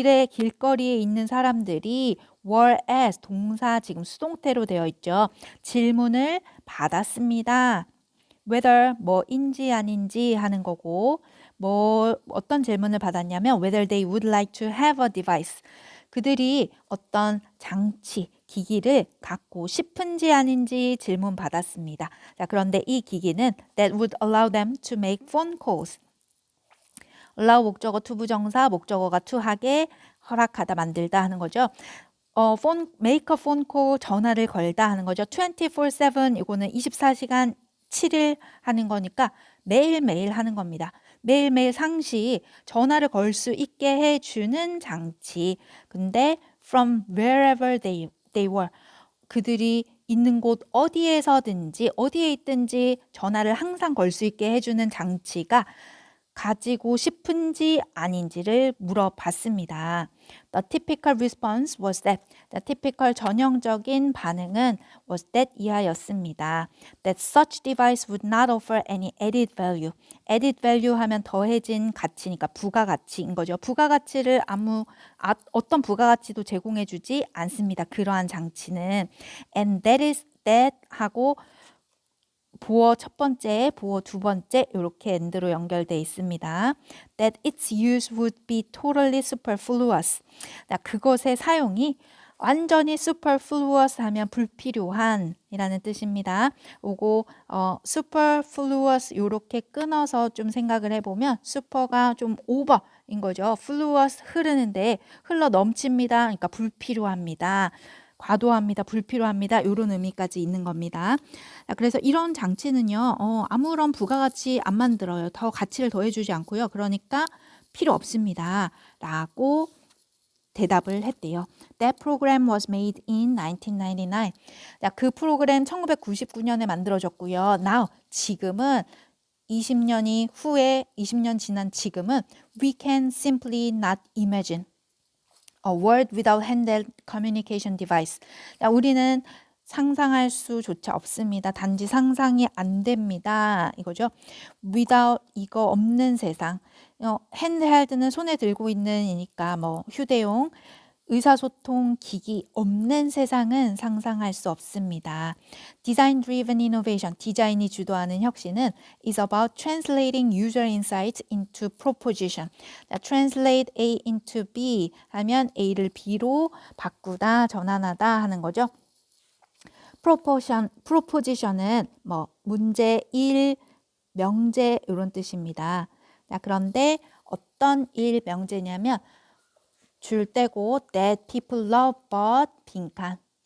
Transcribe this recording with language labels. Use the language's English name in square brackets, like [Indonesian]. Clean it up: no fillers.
[Korean] 길거리에 있는 사람들이 [English] were asked, [Korean] 동사 지금 수동태로 되어 있죠. 질문을 받았습니다. [English] whether [Korean] 뭐인지 아닌지 하는 거고 어떤 질문을 받았냐면 [English] whether they would like to have a device. [Korean] 그들이 어떤 장치, 기기를 갖고 싶은지 아닌지 질문 받았습니다. 자, 그런데 이 기기는 [English] that would allow them to make phone calls. [Korean] allow 목적어 투부정사, 목적어가 to 하게 허락하다, 만들다 하는 거죠. [English] make a phone call, [Korean] 전화를 걸다 하는 거죠. 24/7 이거는 24시간 7일 하는 거니까 매일매일 하는 겁니다. 매일매일 상시 전화를 걸 수 있게 해주는 장치. 근데 [English] from wherever they were, [Korean] 그들이 있는 곳 어디에서든지 어디에 있든지 전화를 항상 걸 수 있게 해주는 장치가 가지고 싶은지 아닌지를 물어봤습니다. [English] The typical response was that. The typical [Korean] 전형적인 반응은 [English] was that [Korean] 이하였습니다. [English] That such device would not offer any added value. added value [Korean] 하면 더해진 가치니까 부가가치인 거죠. 부가가치를 어떤 부가가치도 제공해주지 않습니다. 그러한 장치는. And that is that 하고 보어 첫 번째, 보어 두 번째 이렇게 end로 연결돼 있습니다. [English] That its use would be totally superfluous. [Korean] 그것의 사용이 완전히 superfluous 하면 불필요한 이라는 뜻입니다. 요거 superfluous 이렇게 끊어서 좀 생각을 해보면 super가 좀 over인 거죠. fluous 흐르는데 흘러 넘칩니다. 그러니까 불필요합니다. 과도합니다. 불필요합니다. 이런 의미까지 있는 겁니다. 그래서 이런 장치는요. 아무런 부가가치 안 만들어요. 더 가치를 더해주지 않고요. 그러니까 필요 없습니다. 라고 대답을 했대요. [English] That program was made in 1999. [Korean] 그 프로그램 1999년에 만들어졌고요. [English] Now, [Korean] 지금은 20년 지난 지금은 [English] we can simply not imagine a world without handheld communication device. [Korean] 우리는 상상할 수조차 없습니다. 단지 상상이 안 됩니다. 이거죠. without 이거 없는 세상. handheld는 손에 들고 있는 이니까 휴대용 의사소통 기기 없는 세상은 상상할 수 없습니다. [English] Design Driven Innovation, [Korean] 디자인이 주도하는 혁신은 [English] is about translating user insights into proposition. Translate A into B [Korean] 하면 A를 B로 바꾸다, 전환하다 하는 거죠. proposition은 뭐 문제, 일, 명제 이런 뜻입니다. 자, 그런데 어떤 일, 명제냐면 줄 떼고 [English] that people love but [Korean] 빈칸.